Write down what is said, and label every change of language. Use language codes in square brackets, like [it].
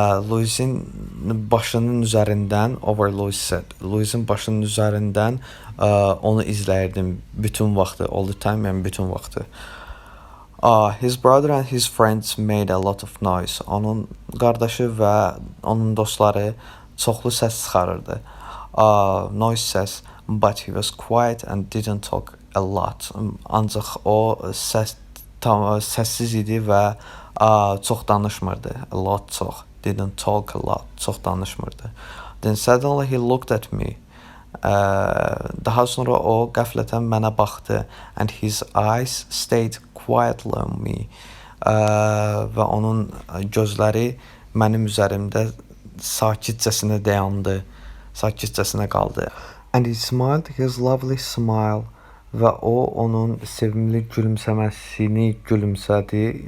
[az] Louis'in başının üzərindən, [en] over Louis said. [az] Louis'in başının üzərindən onu izləyirdim bütün vaxtı, [en] all the time, [az] yəni bütün vaxtı. [en] His brother and his friends made a lot of noise. [az] Onun qardaşı və onun dostları çoxlu səs çıxarırdı. [en] Noise səs, but he was quiet and didn't talk a lot. [az] Ancaq o səssiz idi və çox danışmırdı. [en] A lot çox. Didn't talk a lot. [az] Çox danışmırdı. [en] Then suddenly he looked at me. [az] Daha sonra o qəflətən mənə baxdı. [en] And his eyes stayed quietly on me. [az] Və onun gözləri mənim üzərimdə sakitcəsinə dayandı. Sakitcəsinə qaldı. [en] And he smiled his lovely smile. [az] Və o onun sevimli gülümsəməsini gülümsədi.